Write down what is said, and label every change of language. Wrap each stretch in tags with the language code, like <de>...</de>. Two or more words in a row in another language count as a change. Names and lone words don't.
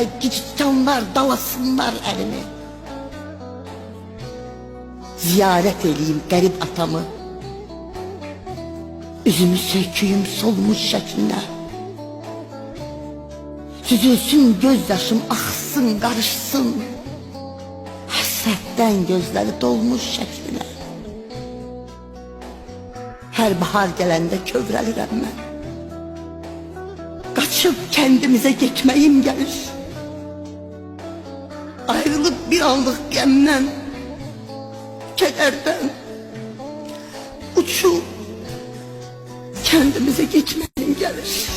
<az>Giccanlar dalasınlar əlimi. Ziyarət eləyim qərib atamı. Üzümü söküyüm solmuş şəklinə. Süzülsün göz yaşım, axsın, qarışsın. Həsrətdən gözləri dolmuş şəklinə. Her bahar gelende kövrəlirəm mən.</az> <tr>Kaçıp kendimize gitmeyim gelir. Ayrılıp bir anlık qəmdən, kederden uçup kendimize gitmeyim gelir.</tr>